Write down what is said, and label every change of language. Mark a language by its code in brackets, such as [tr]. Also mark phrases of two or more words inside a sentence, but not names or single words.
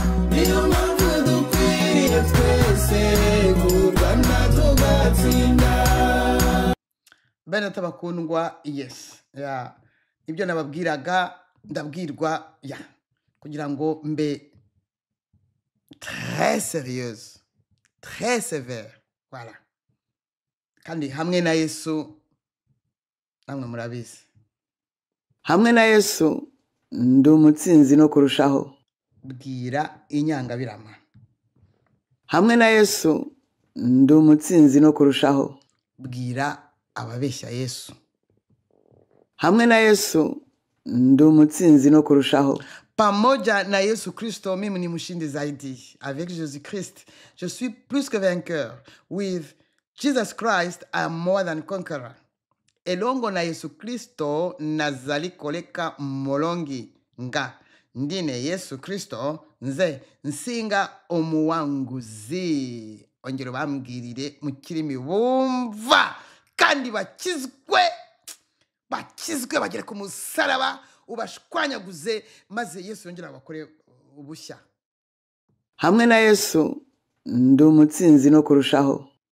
[rw] Niyo mpamvu dukwiriye twese kurwana tugatsinda. Bene tabakundwa, yes. Ya. Ibyo nababwiraga, ndabwirwa, ya. Kugira ngo mbe [fr] très sérieuse, très sévère. [rw] Voilà. Kandi hamwe na Yesu, namwe murabizi. Hamwe na Yesu, ndi umutsinzi no kurushaho. Bwira inyangabirama. Hamwe na Yesu, ndi umutsinzi no kurushaho. Bwira ababeshya Yesu. Hamwe na Yesu, ndi umutsinzi no kurushaho. [sw] Pamoja na Yesu Kristo, mimi ni mshindi zaidi. [fr] Avec Jésus Christ, je suis plus que vainqueur. [en] With Jesus Christ, I am more than conqueror. [ln] Elongo na Yesu Kristo, nazali koleka molongi nga. [lg] Ndine Yesu Kristo, nze nsinga omuwanguzi. [rw] Ongera ubambwirire mu kirimi bumva. Kandi bakizwe, bakizwe bagere ku musaraba, ubashwanyaguze, maze Yesu yongere abakore ubushya. Hamwe na Yesu, ndi umutsinzi no kurushaho.